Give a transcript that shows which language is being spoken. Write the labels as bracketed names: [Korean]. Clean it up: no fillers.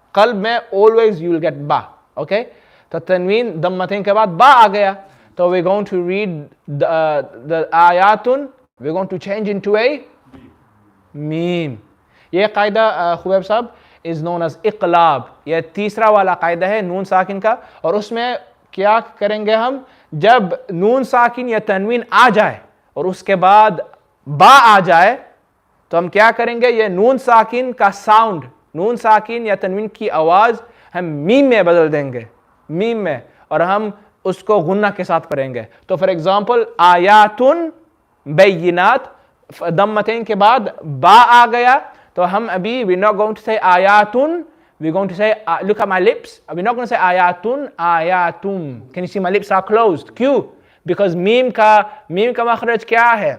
[Hindi] कल्ब में [English] always you will get बा. [Hindi] Okay? तो तनवीन दम्मतैन के बाद बा आ गया. [English] So we're going to read the ayatun. We're going to change into a meme. [Hindi] ये कायदा खुबैब साहब [English] is known as [Hindi] इक़लाब. ये तीसरा वाला कायदा है नून साकिन का. और उसमें क्या करेंगे हम? जब नून साकिन या तनवीन आ जाए और उसके बाद बा आ जाए, तो हम क्या करेंगे? ये नून साकिन का साउंड, नून साकिन या तनवीन की आवाज़ हम मीम में बदल देंगे, मीम में, और हम उसको गुन्ना के साथ पढ़ेंगे. तो फॉर एग्जाम्पल आयातुन बैयिनात, दम्मतैन के बाद बा आ गया, तो हम अभी [English] we're not going to say ayatun, we're going to say look at my lips, we're not going to say ayatun, ayatum. Can you see my lips are closed? Q, because [Hindi] meme ka makhraj kya hai?